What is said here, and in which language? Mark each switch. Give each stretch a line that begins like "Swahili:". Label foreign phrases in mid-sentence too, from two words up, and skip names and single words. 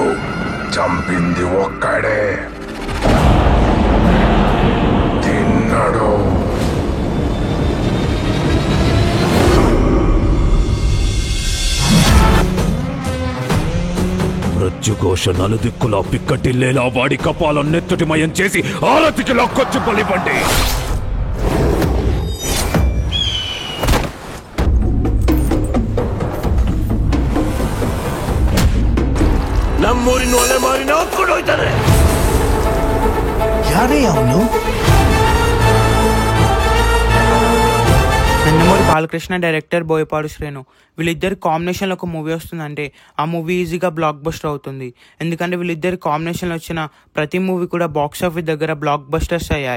Telugu: చంపింది ఒక్కడే, తిన్నాడు. మృత్యుఘోష నలుదిక్కులా పిక్కటిల్లేలా వాడి కపాలం నెత్తుటిమయం చేసి ఆరతికి లాక్కొచ్చి బలిపండి.
Kannada: ನಮ್ಮೂರಿನ ಒಲೆ ಮಾರಿನ ಹಾಕ್ಕೊಂಡೋಯ್ತಾನೆ. ಯಾರೇ ಅವನು?
Telugu: నందమూరి బాలకృష్ణ డైరెక్టర్ బోయపాడు శ్రీను వీళ్ళిద్దరి కాంబినేషన్లో ఒక మూవీ వస్తుందంటే ఆ మూవీ ఈజీగా బ్లాక్ బస్టర్ అవుతుంది. ఎందుకంటే వీళ్ళిద్దరి కాంబినేషన్లో వచ్చిన ప్రతి మూవీ కూడా
English: box office
Telugu: దగ్గర బ్లాక్ బస్టర్స్ అయ్యాయి.